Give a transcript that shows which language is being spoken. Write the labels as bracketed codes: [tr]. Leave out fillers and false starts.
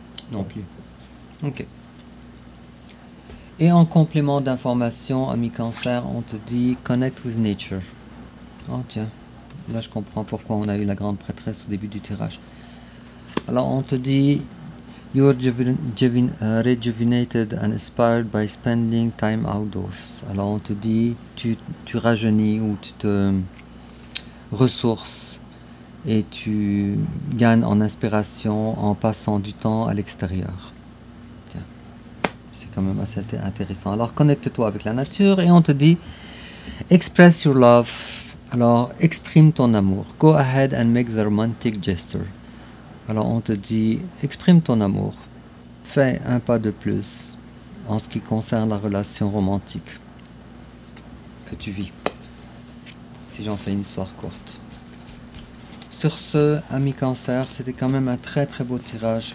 [fr] Non plus. Ok. Et en complément d'information, ami Cancer, on te dit [en] connect with nature. [fr] Oh tiens, là je comprends pourquoi on a eu la grande prêtresse au début du tirage. Alors on te dit [en] you are rejuvenated and inspired by spending time outdoors. [fr] Alors on te dit tu rajeunis ou tu te ressources et tu gagnes en inspiration en passant du temps à l'extérieur. Tiens, c'est quand même assez intéressant. Alors connecte-toi avec la nature et on te dit [en] express your love. [fr] Alors exprime ton amour. [en] Go ahead and make the romantic gesture. [fr] Alors on te dit exprime ton amour. Fais un pas de plus en ce qui concerne la relation romantique que tu vis. Si j'en fais une histoire courte. Sur ce, ami Cancer, c'était quand même un très très beau tirage.